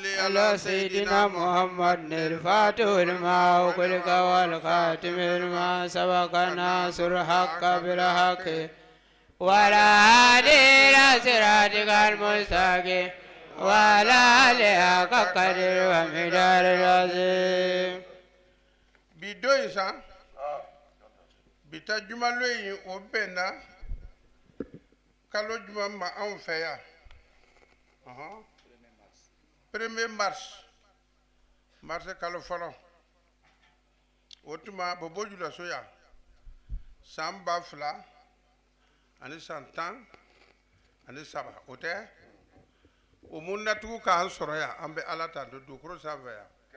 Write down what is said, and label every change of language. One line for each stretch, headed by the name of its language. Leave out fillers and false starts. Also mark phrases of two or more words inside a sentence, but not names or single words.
Arabic: على سيدنا محمد الفاتح لما أغلق والخاتم لما سبق ناصر الحق بالحق وعلى هادي إلى صراطك المستقيم وعلى آله حق قدره ومقدار العظيم
Dyula: bidoyi sa bita juma loyi o bɛnna kalo juma ma anw fɛ yan 1er mars kalo fɔlɔ o tuma bobo julaso yan san 2000 ani san 10 ani 7 o tɛ o mun natugu k'an sɔrɔ yan an bɛ ala tan to dugukolo sanfɛ yan